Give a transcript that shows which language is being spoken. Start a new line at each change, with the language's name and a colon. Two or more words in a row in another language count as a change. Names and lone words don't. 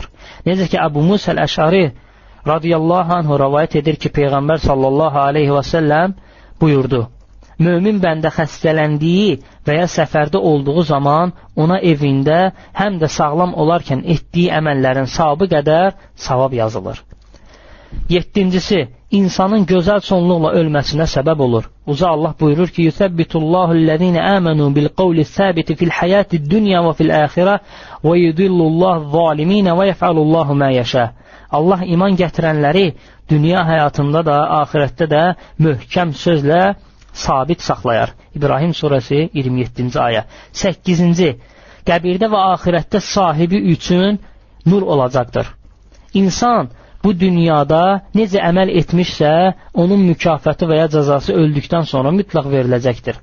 Azerbaijani: Necə ki, Əbu Musa Əl-Əşari
Arabic: رضي الله عنه
Azerbaijani: rivayet edir ki, Peyğəmbər
Arabic: صلى الله عليه وسلم
Azerbaijani: buyurdu, mömin bəndə xəstələndiyi və ya səfərdə olduğu zaman ona evində həm də sağlam olarkən etdiyi əməllərin savabı qədər savab yazılır. Yeddincisi, insanın gözəl sonluqla ölməsinə səbəb olur. Uca Allah buyurur ki,
Arabic: يثبت الله الذين آمنوا بالقول الثابت في الحياة الدنيا وفي الآخرة ويضل الله الظالمين ويفعل الله ما يشاء.
Azerbaijani: Allah iman gətirənləri dünya həyatında da, axirətdə də möhkəm sözlə sabit saxlayar. İbrahim surəsi 27-ci ayə. 8-ci, qəbirdə və axirətdə sahibi üçün nur olacaqdır. İnsan bu dünyada necə əməl etmişsə, onun mükafatı və ya cəzası öldükdən sonra mütləq veriləcəkdir.